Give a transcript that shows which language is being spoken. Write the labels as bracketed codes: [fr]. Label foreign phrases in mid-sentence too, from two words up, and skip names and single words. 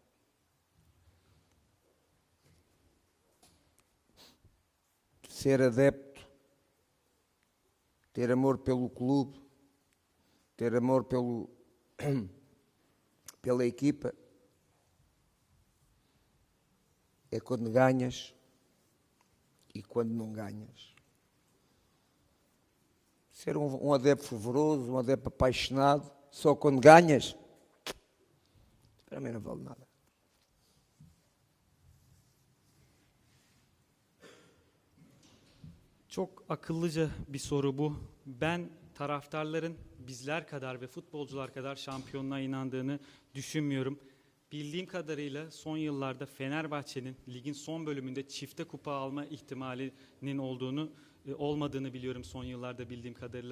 [pt] Ser adepto, ter amor pelo clube, ter amor pela equipa, é quando ganhas e quando não ganhas. Ser um adepto fervoroso, um adepto apaixonado, só quando ganhas, para mim não vale nada. [tr] Çok akıllıca bir soru bu. Ben taraftarların bizler kadar ve futbolcular kadar şampiyonluğa inandığını düşünmüyorum. Bildiğim kadarıyla son yıllarda Fenerbahçe'nin ligin son bölümünde çifte kupa alma ihtimalinin olmadığını biliyorum son yıllarda bildiğim kadarıyla.